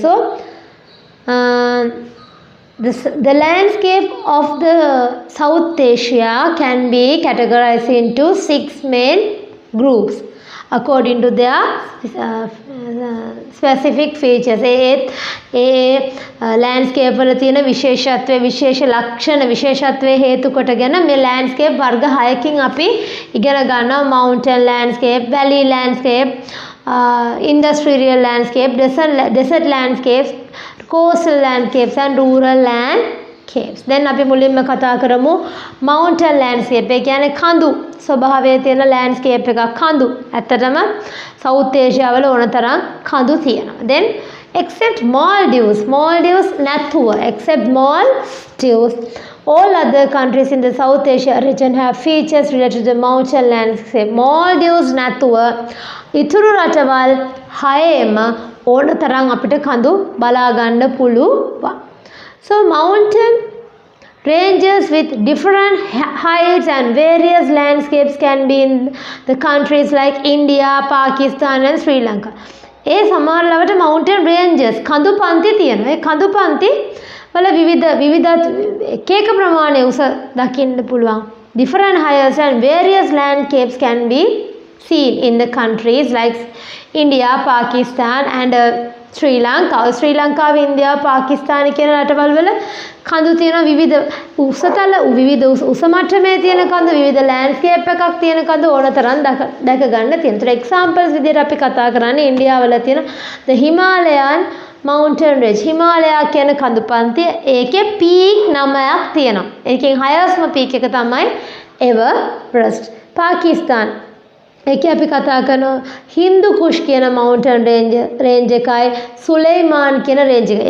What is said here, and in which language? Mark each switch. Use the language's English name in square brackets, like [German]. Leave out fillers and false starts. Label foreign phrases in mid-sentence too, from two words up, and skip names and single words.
[English] So the landscape of the South Asia can be categorized into 6 main groups according to their specific features. [Sinhala] landscape වල තියෙන විශේෂත්වය විශේෂ ලක්ෂණ විශේෂත්වය හේතු කොටගෙන මේ landscape වර්ග 6කින් අපි ඉගෙන ගන්නවා. [English] mountain landscape, valley landscape, industrial landscape, desert landscapes, coastal landscapes and rural landscapes. [Sinhala] Then අපි මුලින්ම කතා කරමු [English] mountain landscape. [Sinhala] ඒ කියන්නේ කඳු ස්වභාවයේ තියෙන landscape එකක් කඳු. ඇත්තටම South Asia වල ඕන තරම් කඳු තියෙනවා. [English] Then except Maldives නැතුව except Maldives all other countries in the South Asia region have features related to the mountain landscape. [Sinhala] Maldives නැතුව ඉතුරු රටවල් 6ෙම ඕන තරම් අපිට කඳු බලා ගන්න පුළුවන්. [English] So mountain ranges with different heights and various landscapes can be in the countries like India, Pakistan and Sri Lanka. [Sinhala] ඒ සමහර ළවට [English] mountain ranges [Sinhala] කඳු පන්ති තියෙනවා. ඒ කඳු පන්ති වල විවිධ එක ප්‍රමාණය උස දකින්න පුළුවන්. [English] Different heights and various landscapes can be seen in the countries like India, Pakistan and Sri Lanka. [Sinhala] Sri Lanka, India, Pakistan කියන රටවල් වල කඳු තියෙන විවිධ උසතල විවිධ උස මට්ටමේ තියෙන කඳු විවිධ ලෑන්ඩ්ස්කේප් එකක් තියෙන කඳු ඕන තරම් දැක ගන්න තියෙනවා. එක්සැම්පල්ස් විදිහට අපි කතා කරන්නේ ඉන්දියාව වල තියෙන [English] the Himalayan mountain range. [Sinhala] හිමාලයා කියන කඳු පන්තිය ඒකේ පීක් 9ක් තියෙනවා. ඒකෙන් [English] highest peak [Sinhala] එක තමයි Everest. Pakistan ඒකේ අපි කතා කරනවා හින්දු කුෂ් කියන [English] mountain range [Sinhala] එකයි සුලේමාන් කියන range එක.